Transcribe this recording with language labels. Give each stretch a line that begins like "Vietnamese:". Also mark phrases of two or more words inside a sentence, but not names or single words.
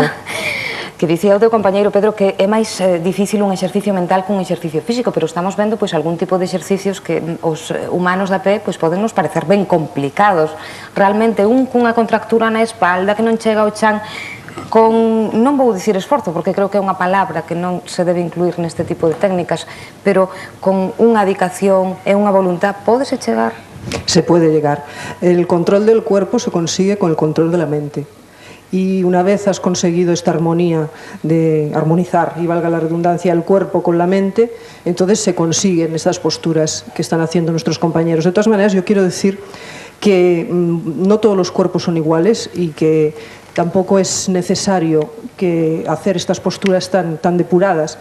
Galician: Que dicía o teu compañeiro Pedro que é máis difícil un exercicio mental que un exercicio físico, pero estamos vendo pois algún tipo de exercicios que os humanos da pé pois poden nos parecer ben complicados. Realmente un cunha contractura na espalda que non chega ao chan, con, non vou dicir esforzo, porque creo que é unha palabra que non se debe incluir neste tipo de técnicas, pero con unha dedicación e unha voluntad, pódese chegar?
Spanish: Se puede llegar. El control del cuerpo se consigue con el control de la mente. Y una vez has conseguido esta armonía de armonizar, y valga la redundancia, el cuerpo con la mente, entonces se consiguen estas posturas que están haciendo nuestros compañeros. De todas maneras, yo quiero decir que no todos los cuerpos son iguales y que tampoco es necesario hacer estas posturas tan depuradas.